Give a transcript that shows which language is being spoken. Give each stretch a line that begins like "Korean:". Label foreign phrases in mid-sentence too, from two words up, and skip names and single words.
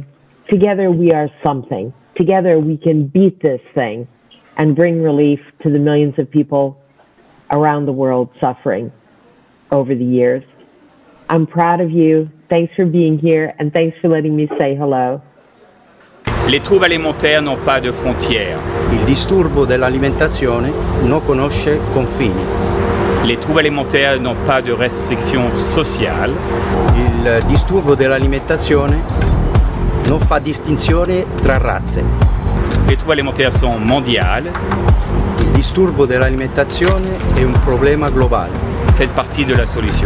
English: Together we are something. Together we can beat this thing and bring relief to the millions of people around the world suffering over the years. I'm proud of you. Thanks for being here and thanks for letting me say hello.
French: Les troubles alimentaires n'ont pas de frontières.
Italian: Il disturbo dell'alimentazione non conosce confini.
French: Les troubles alimentaires n'ont pas de restrictions sociales.
Italian: Il disturbo dell'alimentazione non fa distinzione tra razze.
French: Les troubles alimentaires sont mondiales.
Italian: Il disturbo dell'alimentazione è un problema globale.
French: Faites partie de la solution.